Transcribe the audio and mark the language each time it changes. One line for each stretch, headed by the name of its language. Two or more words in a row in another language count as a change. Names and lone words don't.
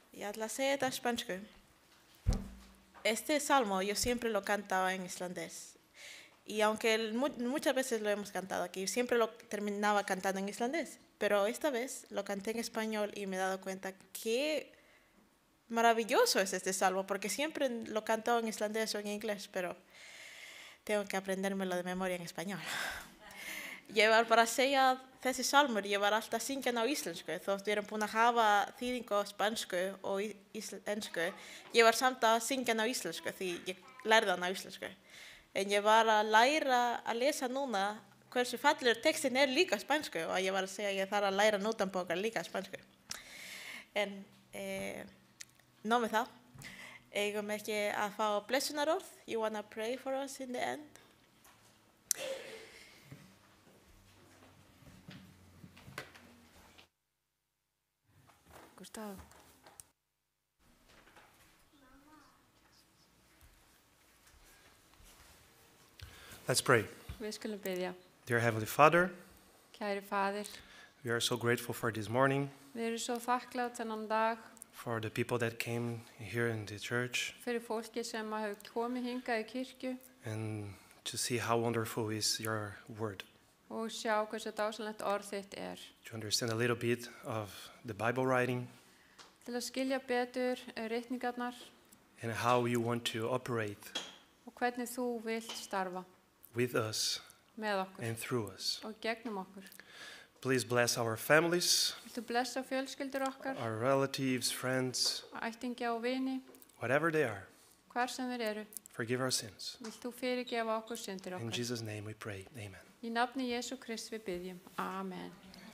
Icelandic: ætla að segja þetta á spænsku.
Spanish: Este salmo yo siempre lo cantaba en islandés. Y aunque muchas veces lo hemos cantado aquí, siempre lo terminaba cantando en islandés. Pero esta vez lo canté en español y me he dado cuenta qué maravilloso es este salmo, porque siempre lo canto en islandés o en inglés, pero tengo que aprendérmelo de memoria en español.
Icelandic: Ég var bara að segja að þessi salmur, ég var alltaf að syngja hann á íslensku, þótt við erum búin að hafa þýðingu á spansku og ensku. Ég var samt að syngja hann á íslensku því ég lærði hann á íslensku. En ég var að læra að lesa núna hversu fallegur textin líka á spansku og ég var að segja að ég þarf að læra nótambókar líka á spansku. En nóg með það. Eigum ekki að fá blessunarorð.
English: You wanna pray for us in the end? Gustaf. Let's pray.
Icelandic: Við skulum biðja.
English: Dear Heavenly Father,
Icelandic: Kæri faðir,
English: we are so grateful for this morning,
Icelandic: við erum svo þakklátt þennan dag
English: for the people that came here in the church,
Icelandic: fyrir fólki sem hefur komið hingað í kirkju
English: and to see how wonderful is your word,
Icelandic: og sjá hversu dásamlegt orð þitt
English: to understand a little bit of the Bible writing
Icelandic: til að skilja betur ritningarnar
English: and how you want to operate
Icelandic: og hvernig þú vilt starfa
English: with us
Icelandic: með okkur
English: and through us.
Icelandic: og gegnum okkur.
English: Please bless our families,
Icelandic: Viltu blessa fjölskyldur okkar,
English: our relatives, friends,
Icelandic: ættingja og vini,
English: whatever they are.
Icelandic: hvar sem þeir eru.
English: Forgive our sins.
Icelandic: Vilt þú fyrirgefa okkur syndir
English: In
Icelandic: okkar.
English: Jesus' name we pray. Amen.
Icelandic: Í nafni Jesú Krist við biðjum. Amen.